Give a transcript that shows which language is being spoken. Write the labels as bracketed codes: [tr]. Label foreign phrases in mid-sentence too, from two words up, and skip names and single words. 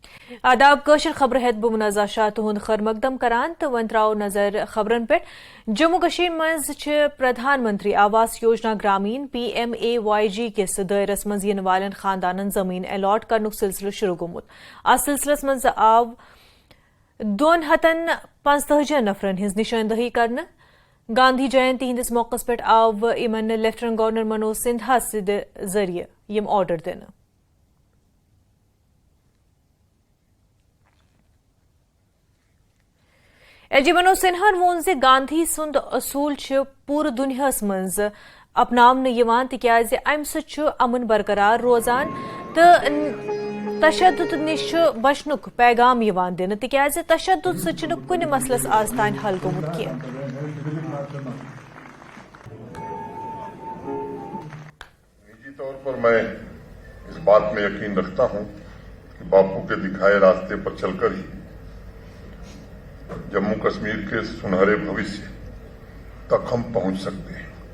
[ks] आदाब कशर खबर हेत बुमनाजा शाह तुहंद खर मकदम करान तो वन त्राव नजर खबरन पे जम्मू कशीर मज प्रधानमंत्री आवास योजना ग्रामीण PMAYG किस दायरस मज इन वालन खानदानन जमीन अलॉट करनुक सिलसिलो शुरू गोमुत आ सिलसिलस मज आव 215 नफरन हिंज निशानदही करन गांधी जयंती हिंदिस मौकस पे आव इमन [en] Lieutenant Governor [ks] मनोज सिन्हा जरिए यम ऑर्डर दिन एजी मनोज सिन्हा वोन जे गांधी सुंद असूल पूरे दुनियास मज अपनावन यवान तिक्याज अम अमन बरकरार रोजान तो तशद्दुद निश बचनुक पैगाम यवान दिन तिक्याज तशद्दुद सह कुन मसलस आज तान हल गोमुत किया। [hi] निजी तौर पर मैं इस बात में यकीन रखता हूं कि बापू के दिखाए रास्ते पर चलकर ही जम्मू कश्मीर के सुनहरे भविष्य तक हम पहुंच सकते हैं।